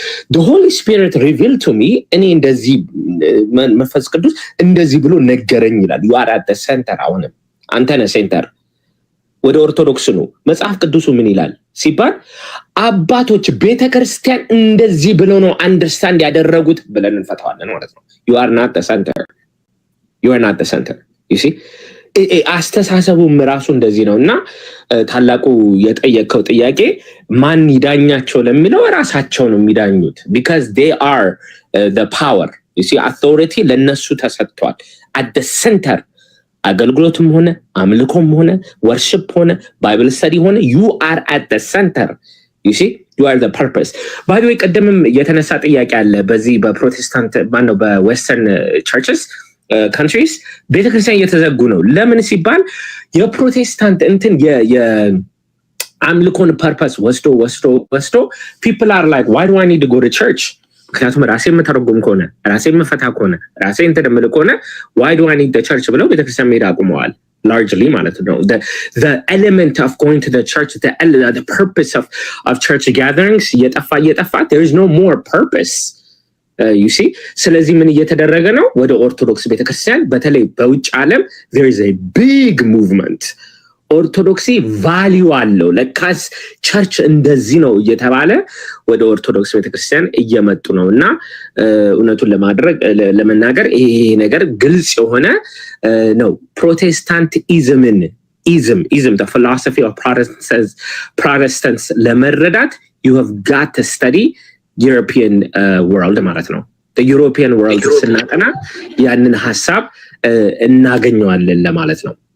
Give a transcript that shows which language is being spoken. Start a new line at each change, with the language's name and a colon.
English: the Holy Spirit revealed to me
Amharic: እኔ እንደዚህ መንፈስ ቅዱስ እንደዚህ ብሎ ነገረኝ ይላል።
English: you are at the center።
Amharic: አሁንም አንተ ነህ ሴንተር። ወደ ኦርቶዶክስ ነው መጽሐፍ ቅዱሱ ምን ይላል ሲባል አባቶች ቤተክርስቲያን እንደዚህ ብሎ ነው አንደርስታንድ ያደረጉት ብለን እንፈታዋለን ማለት ነው።
English: you are not the center.
Amharic: you are not the center.
English: you see
Amharic: አስተሳሰቡም ራሱ እንደዚህ ነው። እና ታላቁ የጠየቀው ጥያቄ ማን ይዳኛቸው ለሚለው ራሳቸው ነው የሚዳኙት
English: because they are the power. you see authority
Amharic: ለነሱ ተሰጥቷል
English: at the center.
Amharic: አገልግሎትም ሆነ አምልኮም ሆነ ወርሺፕ ሆነ ባይብል ስተዲ ሆነ
English: you are at the center. you see you are the purpose. by the way
Amharic: ቀደምም የተነሳ ጥያቄ አለ በዚህ በፕሮቴስታንት ማነው በዌስተርን
English: churches countries
Amharic: ቤተክርስቲያን እየተዘጉ ነው። ለምን ሲባል የፕሮቴስታንት እንትን የአምልኮን ፐርፐስ ወስዶ
English: people are like why do I need to go to church?
Amharic: ምክንያቱም ራሴ የምተረጉም ከሆነ ራሴ የምፈታ ከሆነ ራሴ እንተደምል ከሆነ
English: why do I need the church
Amharic: ብለው ቤተክርስቲያን መሄድ አቁመዋል largely ማለት ነው።
English: the element of going to the church, the purpose of church gatherings
Amharic: እየጠፋ
English: there is no more purpose. you see
Amharic: ስለዚህ ምን እየተደረገ ነው? ወደ ኦርቶዶክስ ቤተክርስቲያን በተለይ በውጭ ዓለም
English: there is a big movement
Amharic: ኦርቶዶክሲ ቫልዩ አለው ለካስ ቸርች እንደዚህ ነው እየተባለ ወደ ኦርቶዶክስ ቤተክርስቲያን እየመጡ ነውና እውነቱን ለመናገር ይሄ ነገር ግልጽ የሆነ ነው። ፕሮቴስታንት ኢዝም
English: the philosophy of Protestants
Amharic: ለመረዳት
English: you have got to study European world
Amharic: ማለት ነው።
English: the European world
Amharic: ስናጠና ያንን ሐሳብ እናገኘዋለን ለማለት ነው።